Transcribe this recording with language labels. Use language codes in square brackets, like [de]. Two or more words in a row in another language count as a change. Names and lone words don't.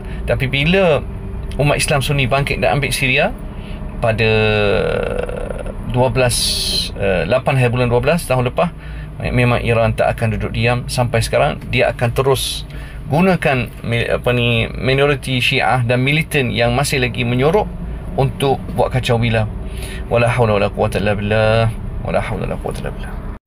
[ms] Tapi bila umat Islam Sunni bangkit dan ambil Syria pada 8 hari bulan 12 tahun lepas, memang Iran tak akan duduk diam. Sampai sekarang dia akan terus gunakan minoriti Syiah dan militan yang masih lagi menyorok untuk buat kacau bila. [ar] ولا حول ولا قوة إلا بالله. ولا حول ولا قوة إلا بالله.